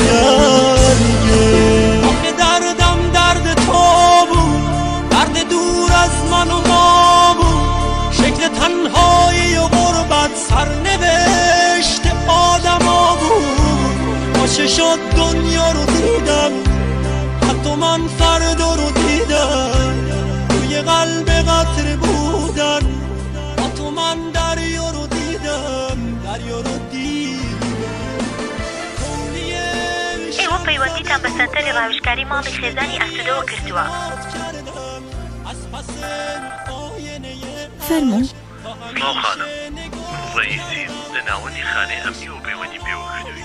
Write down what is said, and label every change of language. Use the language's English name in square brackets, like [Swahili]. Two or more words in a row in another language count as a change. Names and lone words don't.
[Persian] تگرگه آخه دردم درد تو بود درد دور از من و ما بود شکل تنهایی و غربت سرنوشت آدم ها بود باشه شد دنیا رو دیدم حتی من فردا رو دیدم توی قلب قطر بودن با تو من دریا رو دیدم دریا رو [Central Kurdish] ئێوە پەیوەندیتان بە سەنتەری ڕاوشکاری ماڵی خێزانی ئەسوودەوە کردووە. فەرموو سڵاو خانم، ڕئیسی لە ناوەندی خانەی ئەمنی و پەیوەندی پێوە کردووی.